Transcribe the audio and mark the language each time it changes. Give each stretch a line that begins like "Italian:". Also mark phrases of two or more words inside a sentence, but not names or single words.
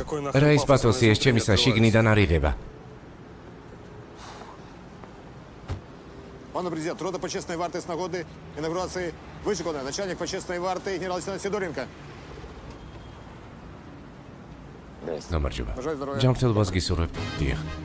Georgian: რა ის პათოსი ეს ჩემისა შიგნიდან არ ირება?
Ukrainian: Пане президент, рота почесної варти з нагоди інаугурації вишикана. Начальник почесної варти генерал-лейтенант Сидоренко.
Georgian: გამარჯობა. ჯანმრთელობას გისურვებ. დიახ.